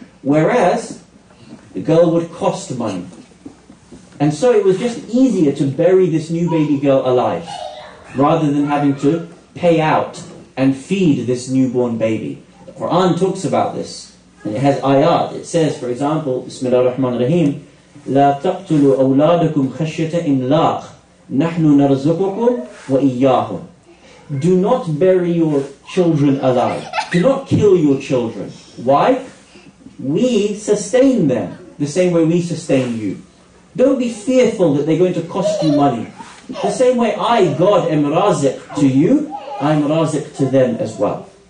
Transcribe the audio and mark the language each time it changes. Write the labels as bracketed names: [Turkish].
[English] Whereas the girl would cost money. And so it was just easier to bury this new baby girl alive, rather than having to pay out and feed this newborn baby. The Quran talks about this, and it has ayat. It says, for example, [Arabic] Bismillah ar-Rahman ar-Rahim, لا تقتلوا أولادكم خشية إملاق نحن نرزقكم وإياهم. [English] Do not bury your children alive. Do not kill your children. Why? We sustain them the same way we sustain you. Don't be fearful that they're going to cost you money. The same way I, God, am razik to you, I'm razik to them as well.